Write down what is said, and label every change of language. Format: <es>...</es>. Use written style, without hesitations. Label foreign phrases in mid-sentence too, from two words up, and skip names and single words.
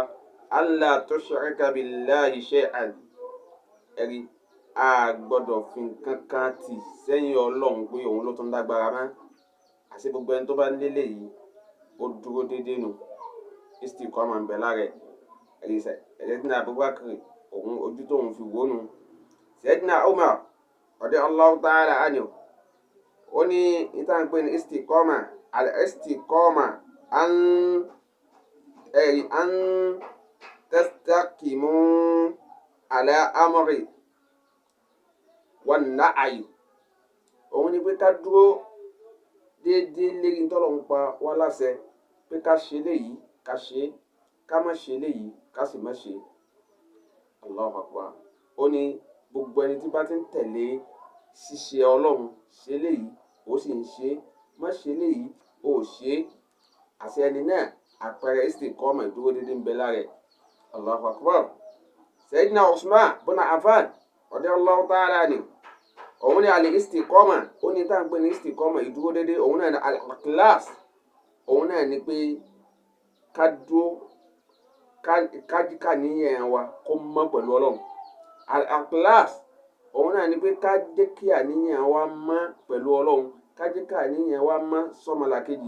<ar>الله تشرك بالله شيئا.</ar> <yo>Ẹ̀rí a gbọ́dọ̀ fi nǹkan kan tì sẹ́yìn Ọlọ́run pé òun ló tún lágbára mọ́. Àṣé gbogbo ẹni tó bá nílé yìí ó dúró déédéé nù. Istiqama ń bẹ lára ẹ̀. Ẹ̀rí Sayyidina Abubakar òun ojú tóun fi wò nù.</yo> <ar>سيدنا عمر رضي الله تعالى عنه,</ar> <yo>ó ní ìta ń pè ní istiqama.</yo> <ar>الاستقامة أن تستقيم على الأمر والنهي.</ar> <yo>Òun ni pé ká dúró déédéé lérí t'Ọlọ́run pa wá láṣẹ pé ká ṣe léyìí ká ṣe, ká má ṣe léyìí ká sì má ṣe.</yo> <ar>الله أكبر.</ar> <yo>Ó ní gbogbo ẹni tí bá ti ń tẹ̀lé ṣíṣe Ọlọ́run, ṣe léyìí ó sì ń ṣe, má ṣe léyìí ó ṣe, àṣẹ ẹni náà àpẹẹrẹ istiqama ìdúró déédéé ń bẹ lára ẹ̀.</yo> <ar>الله أكبر سيدنا عثمان بن عفان رضي الله تعالى عنه,</ar> <yo>òun ni al-istiqama. Ó ní tá à ń pè ní istiqama ìdúró déédéé, òun náà ni al-ikhlas. Òun náà ni pé ká dúró ká níyàn wa kó mọ́ pẹ̀lú Ọlọ́run. Al-ikhlas òun náà ni pé ká jẹ́ kí àníyàn wa mọ́ pẹ̀lú Ọlọ́run, ká jẹ́ kí àníyàn wa mọ́ sọ́mọlàkejì.</yo>